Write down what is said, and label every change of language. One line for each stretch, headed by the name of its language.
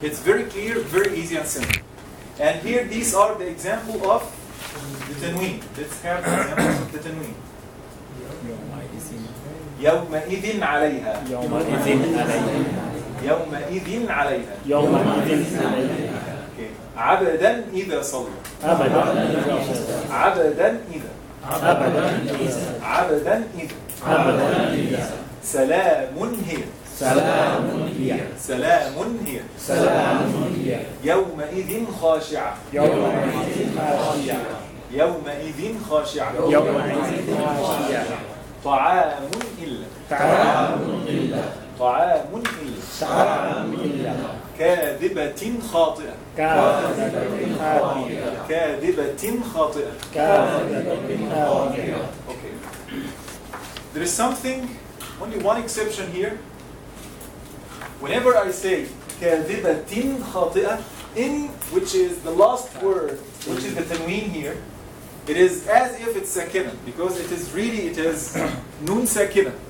English: It's very clear, very easy and simple. And here these are the example of the tanween. Let's have the examples of the tanween.
Arabic: يومئذ عليها يومئذ عليها okay. عبدا إذا صلى عبدا إذا عبدا إذا سلام هي سلام هي يومئذ خاشعة يومئذ خاشعة طعام إلا طعام إلا كاذبة خاطئة كاذبة خاطئة okay.
English: There is something, only one exception here. Whenever I say
Arabic: كاذبة خاطئة,
English: in which is the last word, which is the tanween here, it is as if it's sakina, because it is really, it is nun sakina.